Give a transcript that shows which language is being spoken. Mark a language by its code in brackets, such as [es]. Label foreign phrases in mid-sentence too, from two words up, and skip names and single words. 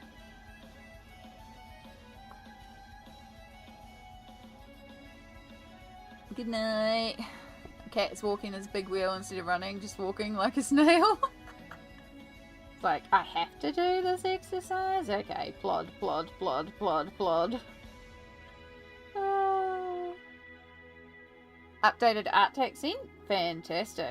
[en] Good night. Cat's walking his big wheel instead of running, just walking like a snail. Like, I have to do this exercise? Okay, plod, plod, plod, plod, plod. Updated art tech scene? Fantastic.